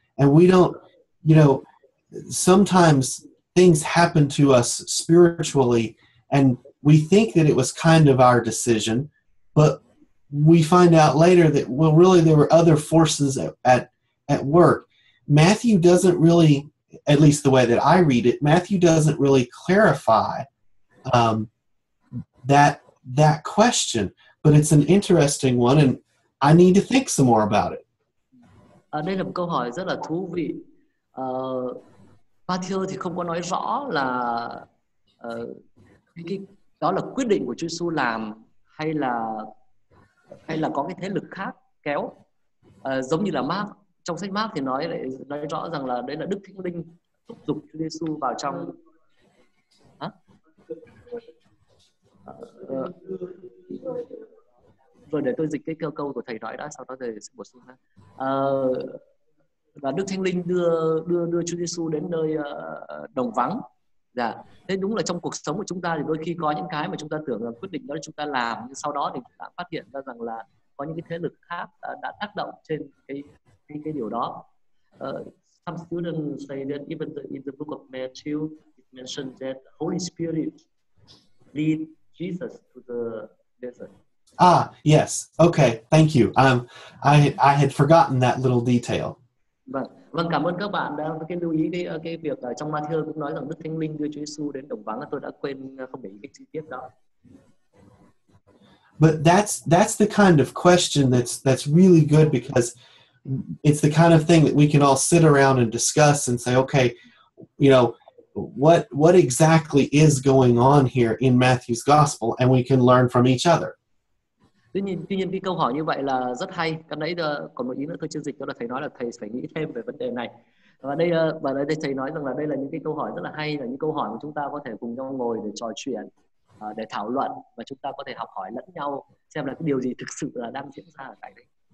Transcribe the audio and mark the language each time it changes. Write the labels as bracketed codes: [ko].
[en] And we don't, sometimes things happen to us spiritually, and we think that it was kind of our decision, but we find out later that, well, really there were other forces at work. Matthew doesn't really, at least the way that I read it, Matthew doesn't really clarify that question, but it's an interesting one, and I need to think some more about it. [vi] Đây là một câu hỏi rất là thú vị. Matthew thì không có nói rõ là đó là quyết định của Chúa Giêsu làm hay là có cái thế lực khác kéo. Giống như là Mark, trong sách Mark thì nói rõ rằng là đấy là Đức Thánh Linh thúc giục Chúa Giêsu vào trong rồi để tôi dịch cái câu của thầy nói đã, sau đó thầy sẽ bổ sung. Và Đức Thánh Linh đưa Chúa Giêsu đến nơi đồng vắng. Dạ. Thế đúng là trong cuộc sống của chúng ta thì đôi khi có những cái mà chúng ta tưởng là quyết định đó là chúng ta làm, nhưng sau đó thì chúng ta phát hiện ra rằng là có những cái thế lực khác đã tác động trên cái điều đó. [en] Some students say that even in the book of Matthew it mentions that the Holy Spirit lead Jesus to the desert. Yes. Okay. Thank you. I had forgotten that little detail. [vi] Vâng, cảm ơn các bạn đã lưu ý cái việc trong Matthew cũng nói rằng Đức Thánh Linh đưa Chúa Giêsu đến đồng vắng. Tôi đã quên không để ý cái chi tiết đó. [en] But that's the kind of question that's really good, because it's the kind of thing that we can all sit around and discuss and say, okay, what exactly is going on here in Matthew's gospel, and we can learn from each other. [vi] Tuy nhiên cái câu hỏi như vậy là rất hay. Cái nãy còn một ý nữa tôi chưa dịch, đó là thầy nói là thầy phải nghĩ thêm về vấn đề này. Và đây thầy nói rằng là đây là những cái câu hỏi rất là hay, là những câu hỏi mà chúng ta có thể cùng nhau ngồi để trò chuyện, để thảo luận, và chúng ta có thể học hỏi lẫn nhau xem là cái điều gì thực sự là đang diễn ra ở tại đây.